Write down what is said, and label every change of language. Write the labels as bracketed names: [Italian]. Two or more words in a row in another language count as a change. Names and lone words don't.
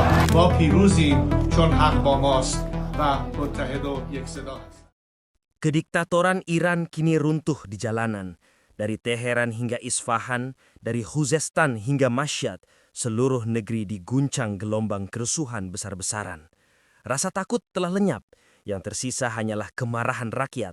[Persian] با پیروزیم چون حق با ماست و متحد و یکصدا هستیم. [Indonesian] Kediktatoran Iran kini runtuh di jalanan. Dari Teheran hingga Isfahan, dari Khuzestan hingga Mashhad, seluruh negeri diguncang gelombang kerusuhan besar-besaran. Rasa takut telah lenyap, yang tersisa hanyalah kemarahan rakyat.